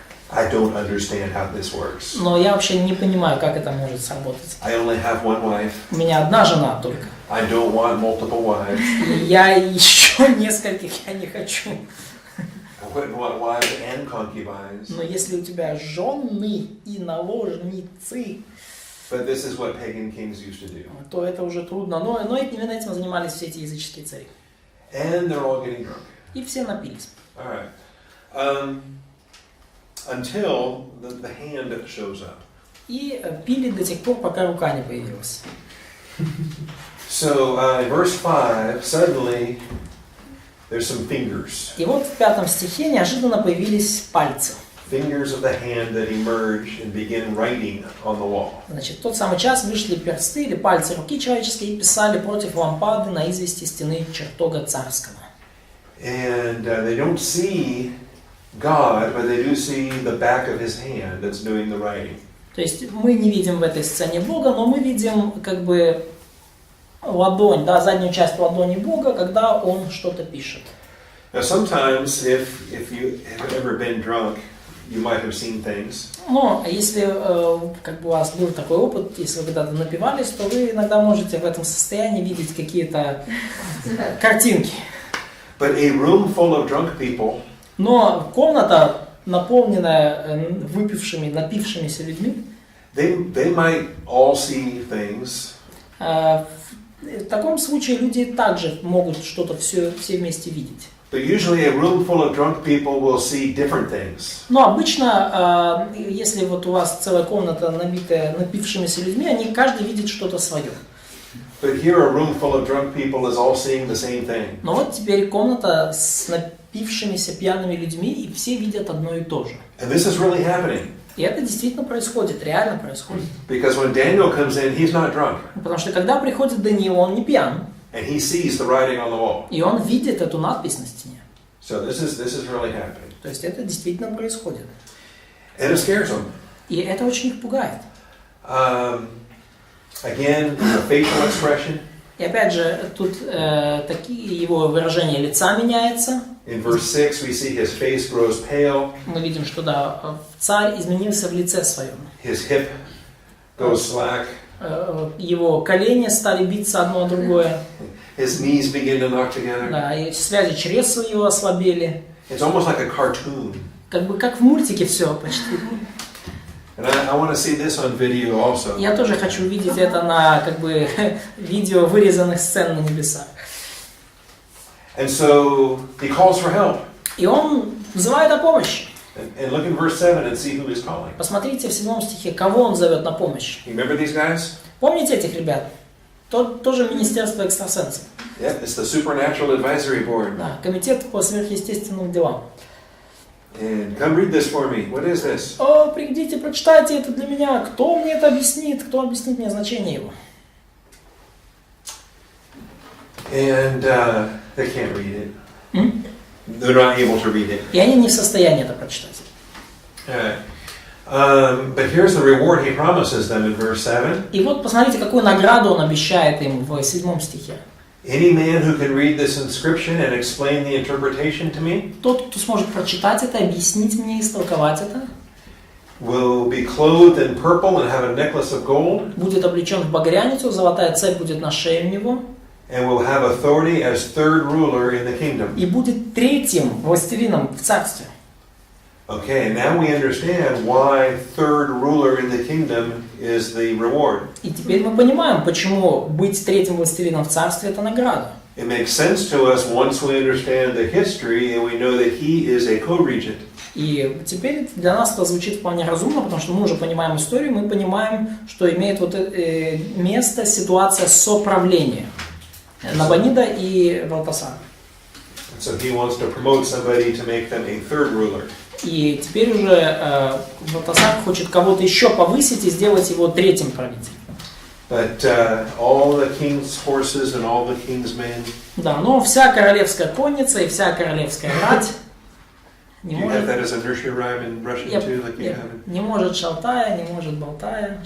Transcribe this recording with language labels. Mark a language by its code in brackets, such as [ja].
[en] I don't understand how this works. [ru] Но я вообще не понимаю, как это может сработать. [en] I only have one wife. [ru] У меня одна жена только. [en] I don't want multiple wives. [ru] И я еще нескольких я не хочу. [en] I wouldn't want wives and concubines. [ru] Но если у тебя жены и наложницы, [en] But this is what pagan kings used to do. [ru] то это уже трудно. Но именно этим занимались все эти языческие цари. [en] And they're all getting drunk. [ru] И все напились. [en] All right. Until the hand shows up. [ru] И пили до тех пор, пока рука не появилась. [en] So in verse 5, suddenly there's some fingers. [ru] И вот в 5 стихе неожиданно появились пальцы. [en] Fingers of the hand that emerge and begin writing on the wall. [ru] Значит, в тот самый час вышли персты или пальцы руки человеческие и писали против лампады на извести стены чертога царского. [en] And they don't see God, but they do see the back of his hand that's doing the writing. [ru] То есть мы не видим в этой сцене Бога, но мы видим как бы ладонь, да, заднюю часть ладони Бога, когда он что-то пишет. [en] Now, sometimes, if you have ever been drunk, you might have seen things. [ru] Но если как бы у вас был такой опыт, если вы когда-то напивались, то вы иногда можете в этом состоянии видеть какие-то картинки. [en] But a room full of drunk people, [ru] Но комната, наполненная выпившими, напившимися людьми, [en] they might all see things. [ru] В таком случае люди также могут что-то все вместе видеть. [en] But usually a room full of drunk people will see different things. [ru] Но обычно, если вот у вас целая комната набитая напившимися людьми, они каждый видит что-то свое. [en] But here a room full of drunk people is all seeing the same thing. [ru] Но вот теперь комната с напившимися пьяными людьми, и все видят одно и то же. [en] And this is really happening. [ru] И это действительно происходит, реально происходит. [en] Because when Daniel comes in, he's not drunk. [ru] Потому что когда приходит Даниил, он не пьян. [en] And he sees the writing on the wall. [ru] И он видит эту надпись на стене. [en] So this is really happening. [ru] То есть это действительно происходит. [en] And it scares them. [ru] И это очень их пугает. [en] Again, the facial expression. [ru] И опять же, тут такие его выражения лица меняются. [en] In verse 6, we see his face grows pale. [ru] Мы видим, что да, царь изменился в лице своем. [en] His hip goes slack. [ru] Его колени стали биться одно о другое. [en] His knees begin to knock together. [ru] Да, и связи чресла его ослабели. [en] It's almost like a cartoon. [ru] Как бы как в мультике все почти. [en] And I want to see this on video also. [ru] Я тоже хочу увидеть это на как бы видео вырезанных сцен на небесах. [en] And so he calls for help. [ru] И он взывает о помощи. [en] And look in verse 7 and see who he's calling. [ru] Посмотрите в 7 стихе, кого он зовет на помощь. [en] You remember these guys? [ru] Помните этих ребят? Тоже Министерство экстрасенсов. [en] Yeah, it's the Supernatural Advisory Board. [ru] Да, комитет по сверхъестественным делам. [en] And come read this for me. What is this? [ru] О, приходите, прочитайте это для меня. Кто мне это объяснит? Кто объяснит мне значение его? [en] And they can't read it. They're not able to read it. [ru] И они не в состоянии это прочитать. [en] But here's the reward he promises them in verse 7. [ru] И вот посмотрите, какую награду он обещает им в 7 стихе. [en] Any man who can read this inscription and explain the interpretation to me [ru] Тот, кто сможет прочитать это, объяснить мне, истолковать это, [en] will be clothed in purple and have a necklace of gold, [ru] будет облечен в багряницу, золотая цепь будет на шее у него, [en] and will have authority as third ruler in the kingdom. [ru] и будет третьим властелином в царстве. [en] Okay, now we understand why third ruler in the kingdom is the reward. [ru] И теперь мы понимаем, почему быть третьим властелином в царстве – это награда. [en] It makes sense to us once we understand the history and we know that he is a co-regent. [ru] И теперь для нас это звучит вполне разумно, потому что мы уже понимаем историю, мы понимаем, что имеет вот место ситуация соправления Набонида и Валтасара. [en] So he wants to promote somebody to make them a third ruler. [ru] И теперь уже Валтасар хочет кого-то еще повысить и сделать его третьим правителем. [en] But all the king's horses and all the king's men. [ru] Да, но вся королевская конница и вся королевская рать не [en] Do you have that as a nursery rhyme in Russian too, like you have it? [ru] Не может шалтая, не может болтая.